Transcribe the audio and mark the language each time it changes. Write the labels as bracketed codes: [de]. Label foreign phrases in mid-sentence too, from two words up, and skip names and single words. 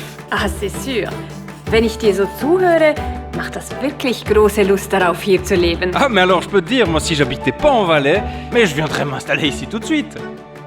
[fr] Ah, c'est sûr. [de] Wenn ich dir so zuhöre, macht das wirklich große Lust darauf, hier zu leben. [fr] Ah, mais alors je peux te dire, moi si j'habitais pas en Valais, mais je viendrais m'installer ici tout de suite.